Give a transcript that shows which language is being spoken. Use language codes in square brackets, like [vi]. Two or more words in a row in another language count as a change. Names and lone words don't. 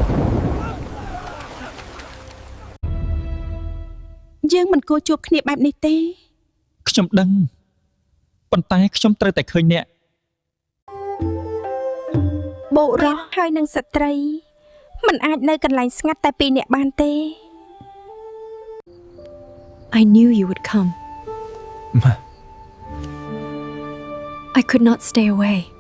[km] យើងមិនគួរជួបគ្នាបែបនេះទេ ខ្ញុំដឹងប៉ុន្តែខ្ញុំត្រូវតែឃើញអ្នក បុរសហើយនិងស្ត្រីមិនអាចនៅកន្លែងស្ងាត់តែពីរនាក់បានទេ [en] I knew you would come. I could not stay away.